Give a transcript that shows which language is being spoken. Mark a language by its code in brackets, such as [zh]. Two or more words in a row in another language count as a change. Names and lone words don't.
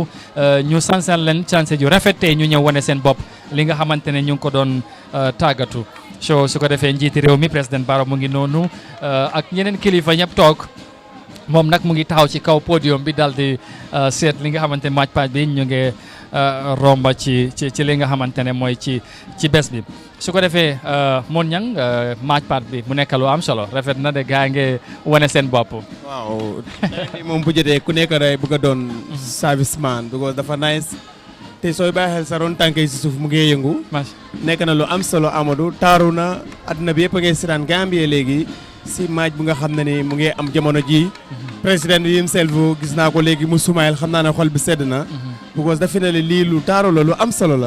[wo] ñu sansal leen chance ju rafetee ñu ñëw wane seen bopp li nga xamante ne ñu ngi ko doon tàggatu su ko defee njiiti réew mi président Barrow mu ngi noonu ak ñeneen kilifa ñëpp toog moom nag mu ngi taxaw ci kaw podium bi dal di seet li nga xamante ne [en] march past [wo] bi ñu ngi romba ci li nga xamante ne mooy ci bés bi su ko defee moon ñang [en] march past [wo] bi mu nekk lu am solo rafet na de gaa ngi wane seen bopp. waaw moom bu jotee ku nekk day bëgg a doon serviceman because dafa nice te sooy bàyyi xel sa ron tànk yi si suuf mu ngi yëngu. nekk na lu am solo Amadou taaru na àdduna bi yëpp a ngi seetaan Gambie léegi si maaj bu nga xam ne ni mu ngi am jamono ji président bi himself gis naa ko léegi mu sumayel xam naa ne xol bi sedd na because dafa ne lii lu taaru la lu am solo la